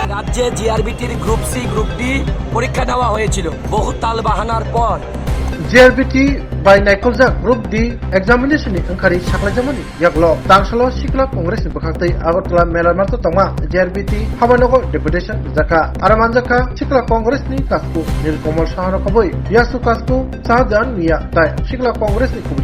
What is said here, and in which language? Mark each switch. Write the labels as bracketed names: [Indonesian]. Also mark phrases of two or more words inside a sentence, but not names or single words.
[Bangla] রাজ্যে জিআরবিটির গ্রুপ সি গ্রুপ ডি পরীক্ষা নেওয়া হয়েছিল বহু তাল বাহানার পর। [Kok Borok] জিআরবিটি by Naikolja [English] Group D examination [Kok Borok] ni angkari saklai jamani yaklo tangsalo sikla kongres ni bakhatai Agartala Mela Marto Tama JRBT Habanogo deputation jaka aramanjaka sikla kongres ni kasku Nilkomal Sahara Koboi Yasu kasku Sahajan Mia tai sikla kongres ni kubli